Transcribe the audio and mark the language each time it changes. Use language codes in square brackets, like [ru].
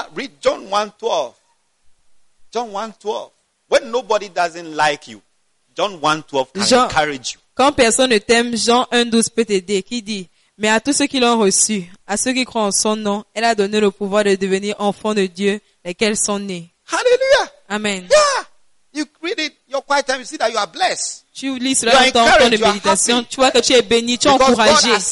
[en] Read John 1:12. John 1:12. When nobody doesn't like you, John 1:12 can [fr] Jean, [en] encourage you. [fr] Quand personne ne t'aime, Jean 1:12 peut t'aider. Qui dit, mais à tous ceux qui l'ont reçu, à ceux qui croient en son nom, elle a donné le pouvoir de devenir enfants de Dieu, lesquels sont nés. Hallelujah. Amen. [en] Yeah. You read it, your quiet time, you see that you are blessed. [fr] Tu lis cela dans ton temps de méditation. Tu vois que tu es béni, tu es encouragé.